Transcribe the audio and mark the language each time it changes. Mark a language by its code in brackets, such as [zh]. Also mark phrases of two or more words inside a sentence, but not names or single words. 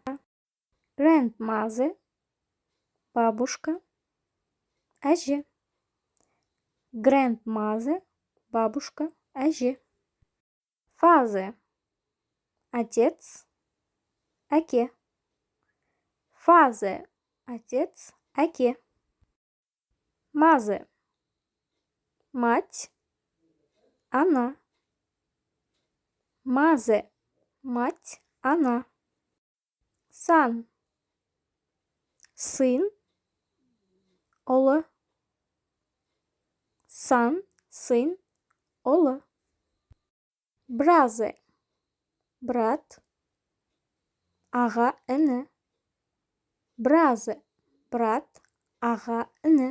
[en] Grandmother, бабушка, әже. Grandmother, бабушка, әже. Father, отец, әке. Father, отец, әке. Mother, [ru] мать, она. [en] Mother, мать, она. Son, [ru] сын, ұлы. [en] Son, сын, ұлы. [kk] Brother, брат, аға, іні. Brother, брат, аға, іні.